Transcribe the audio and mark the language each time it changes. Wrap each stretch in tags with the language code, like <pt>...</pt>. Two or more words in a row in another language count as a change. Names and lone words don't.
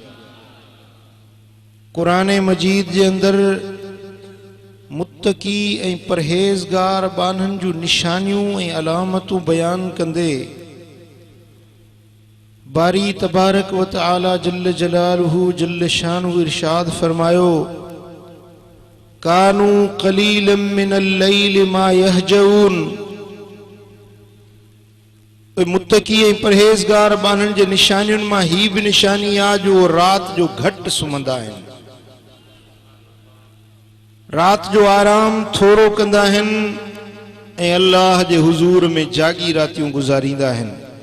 <sd>क़ुरान मजीद जे अंदरि मुत्तकी ऐं परहेज़गार बाननि जूं निशानियूं ऐं अलामतूं बयान कंदे</sd> <ar>باري تبارك وتعالى جل جلاله جل شانه</ar> <sd>इरशाद फरमायो,</sd> <ar>كانوا قليلا من الليل ما يهجعون.</ar> <sd>मुत्तकी ऐं परहेज़गार बाननि जे निशानियुनि मां ही बि निशानी आहे जो रात जो घटि सुम्हंदा आहिनि, रात जो आराम थोरो कंदा आहिनि ऐं अल्लाह जे हुज़ूर में जागी रातियूं गुज़ारींदा आहिनि।</sd>